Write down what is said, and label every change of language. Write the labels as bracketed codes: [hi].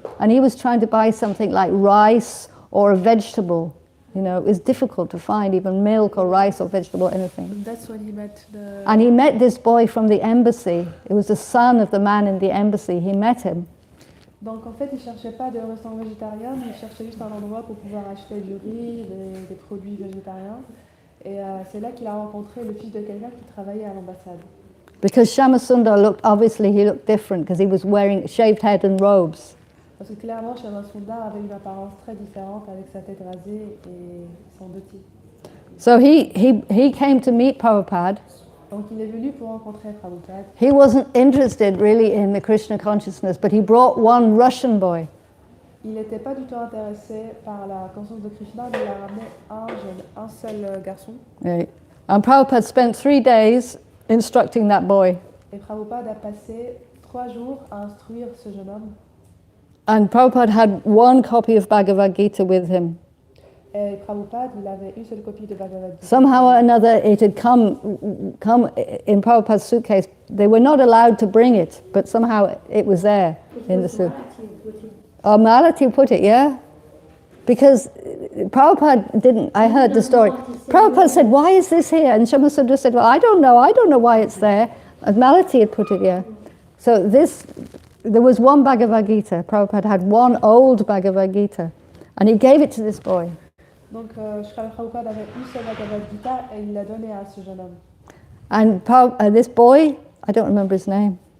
[en] And he was trying to buy something like rice or a vegetable. You know, it was difficult to find even milk or rice or vegetable or anything. That's when he met the... And he met this boy from the embassy. It was the son of the man in the embassy. He met him. [fr] Donc en fait, il cherchait pas de restaurant végétarien, mais il cherchait juste un endroit pour pouvoir acheter du riz, des produits végétariens. Et c'est là qu'il a rencontré le fils de quelqu'un qui travaillait à l'ambassade. [en] Because Shamasundar looked, obviously he looked different because he was wearing shaved head and robes. [fr] Parce que clairement, Shamasundar avait une apparence très différente avec sa tête rasée et son dhoti. [en] So he came to meet Prabhupada. [fr] Donc il est venu pour rencontrer Prabhupada. [en] He wasn't interested really in the Krishna consciousness, but he brought one Russian boy. [fr] Il n'était pas du tout intéressé par la conscience de Krishna, mais il a ramené un seul garçon. [en] Right. And Prabhupada spent 3 days instructing that boy. [fr] Et Prabhupada a passé 3 jours à instruire ce jeune homme. [en] And Prabhupada had one copy of Bhagavad Gita with him. [fr] Et Prabhupada, il avait une seule copie de Bhagavati. [en] Somehow or another, it had come in Prabhupada's suitcase. They were not allowed to bring it, but somehow it was there in the suitcase. Oh, Malati put it, yeah? Because Prabhupada didn't, I heard the story. Prabhupada said, why is this here? And Shamasundar said, well, I don't know why it's there. And Malati had put it, yeah. So there was one Bhagavad Gita. Prabhupada had one old Bhagavad Gita. And he gave it to this boy. [fr] Donc, Srila Prabhupada avait une seule Bhagavad Gita et il l'a donné à ce jeune homme. [en] And this boy, I don't remember his name.